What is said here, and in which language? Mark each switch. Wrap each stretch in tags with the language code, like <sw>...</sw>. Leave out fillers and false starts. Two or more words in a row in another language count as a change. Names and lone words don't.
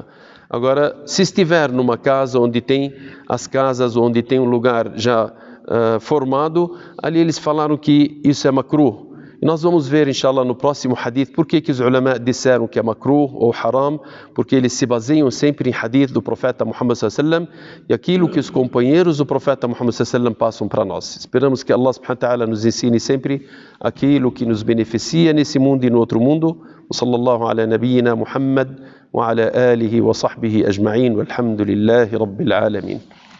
<pt>Agora, se estiver numa casa onde tem as casas, onde tem um lugar já formado, ali eles falaram que isso é makruh. E nós vamos ver, inshallah, no próximo hadith, por que os ulama disseram que é makruh ou haram, porque eles se baseiam sempre em hadith do profeta Muhammad</pt> <ar>صلى الله عليه وسلم</ar> <pt>e aquilo que os companheiros do profeta Muhammad</pt> <ar>صلى الله عليه وسلم</ar> <pt>passam para nós. Esperamos que</pt> <ar>الله سبحانه وتعالى</ar> <pt>nos ensine sempre aquilo que nos beneficia nesse mundo e no outro mundo.</pt> <ar>صلى الله على نبينا محمد وعلى آله وصحبه أجمعين والحمد لله رب العالمين.</ar>